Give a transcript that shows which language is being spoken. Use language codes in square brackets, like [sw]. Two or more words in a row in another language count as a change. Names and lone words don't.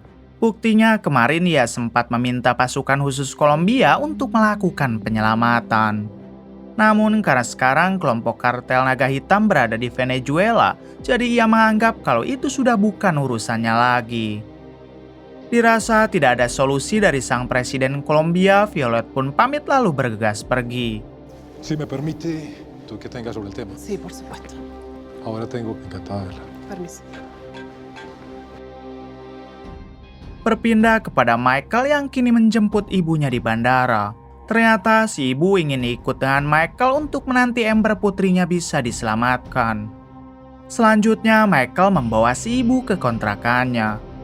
[id] Buktinya kemarin ia sempat meminta pasukan khusus Kolombia untuk melakukan penyelamatan. Namun karena sekarang kelompok kartel naga hitam berada di Venezuela, jadi ia menganggap kalau itu sudah bukan urusannya lagi. Dirasa tidak ada solusi dari sang presiden Kolombia, Violet pun pamit lalu bergegas pergi. [es] Si me permite, ¿tú qué tengas sobre el tema? Sí, por supuesto. Ahora tengo que encantarla. Permiso. [id] Berpindah kepada Michael yang kini menjemput ibunya di bandara. Ternyata si ibu ingin ikut dengan Michael untuk menanti Amber putrinya bisa diselamatkan. Selanjutnya Michael membawa si ibu ke kontrakannya.